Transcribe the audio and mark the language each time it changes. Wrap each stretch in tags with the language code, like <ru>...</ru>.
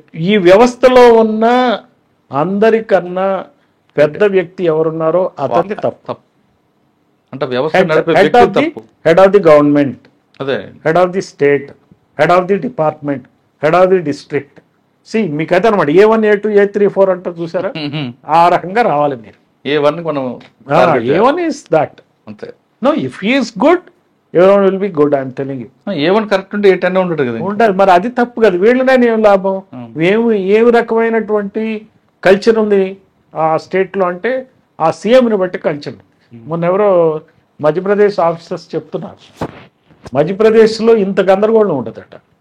<te>ఈ వ్యవస్థలో ఉన్న అందరికన్నా పెద్ద వ్యక్తి ఎవరున్నారో అతన్ని తప్పు. అంటే వ్యవస్థ నడిపే వ్యక్తి తప్పు.</te> <en>head of the government,</en> <te>అదే</te> <en>Head of the state, head of the department, head of the district.</en> <te>మీకైతే అనమాట A1 A2 A3 4 అంటారు చూసారా, ఆ రకంగా రావాలి మీరు. A1 మనం</te> <en>A1 is that. అంతే. No, if he is good, everyone will be good. I'm telling you.</en> <te>A1 correct ఉంటే A10 ఉంటాడు కదా. ఉంటుంది. మరి అది తప్పు కదా. వీళ్ళనే ఏం లాభం? ఏ రకమైనటువంటి కల్చర్ ఉంది ఆ స్టేట్లో అంటే ఆ సీఎంని బట్టి కల్చర్. మొన్న ఎవరో మధ్యప్రదేశ్ ఆఫీసర్స్ చెప్తున్నారు, మధ్యప్రదేశ్లో ఇంత గందరగోళం ఉండదట.</te>